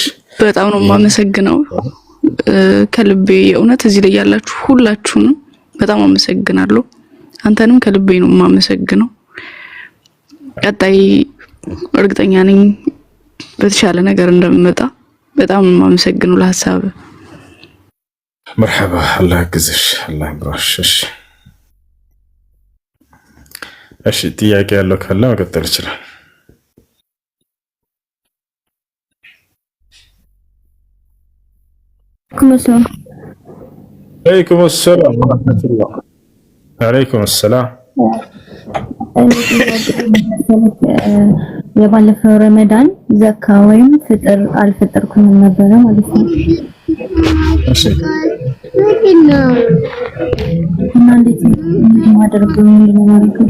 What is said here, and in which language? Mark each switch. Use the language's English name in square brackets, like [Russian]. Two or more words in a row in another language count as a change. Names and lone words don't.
[Amharic] በጣም ነው የማመሰግነው ከልቤ። የእውነት እዚህ ላይ ያላችሁ ሁላችሁንም በጣም አመሰግናለሁ። አንተንም ከልቤ ነው የማመሰግነው። ቀጣይ እርግጠኛ ነኝ በተሻለ ነገር እንደምመጣ። በጣም የማመሰግነው ለሐሳብ [Arabic] مرحبا الله يعزك الله يبارك [Amharic] እሺ ጥያቄ ያለው ካለ መቀጠል ይችላል [Arabic] عليكم السلام ورحمة الله عليكم السلام [Amharic] የባለፈው ረመዳን ዘካ ወይም ፍጥር አልፈጠርኩም ነበር ማለት ነው እሺ እንዴት ማድረግ ነው